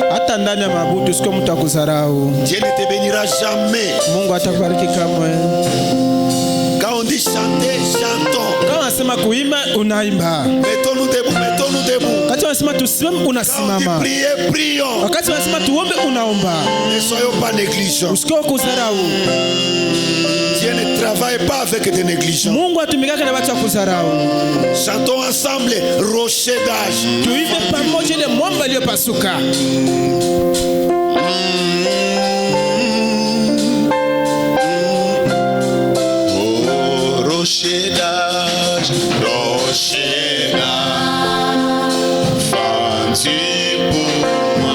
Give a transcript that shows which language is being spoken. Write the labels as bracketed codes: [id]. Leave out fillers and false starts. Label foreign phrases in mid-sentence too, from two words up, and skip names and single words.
[sw] hata ndani ya mabudu siko mtu akudharau. [fr] Dieu ne te bénira jamais. [sw] Mungu atakubariki kamwe. [fr] Quand on dit chanter, chantons. [sw] Kama anasema kuimba, unaimba. [fr] Mettons-nous debout, mettons-nous debout. [sw] Wakati wanasema tusimame, [fr] Quand on dit [sw] unasimama. [fr] prier, prions. [sw] Wakati wanasema tuombe, unaomba. [fr] Ne soyons pas négligents. [sw] Usikio kudharau. [fr] Dieu ne travaille pas avec des négligents. [sw] Mungu atumikaka na watu wa kudharau. [fr] Chantons ensemble, rocher d'âge. [sw] Tuimbe pamoja ile mwamba iliyopasuka. [fr] Oh, rocher d'âge, fendu pour moi,